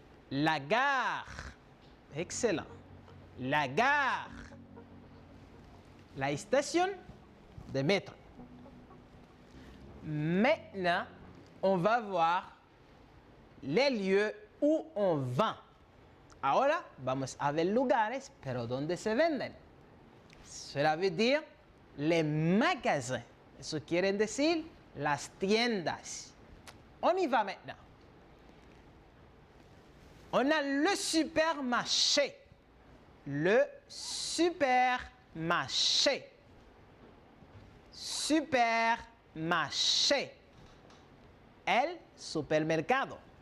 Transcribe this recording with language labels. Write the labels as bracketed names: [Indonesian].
[French] La gare. Excellent. La gare. La station de métro. Maintenant, on va voir les lieux où on vend. [Spanish] Ahora vamos a ver lugares, pero donde se venden. [French] Cela veut dire les magasins. [Spanish] Eso quiere decir las tiendas. [French] On y va maintenant. On a le supermarché. Le supermarché. Supermarché. El supermercado.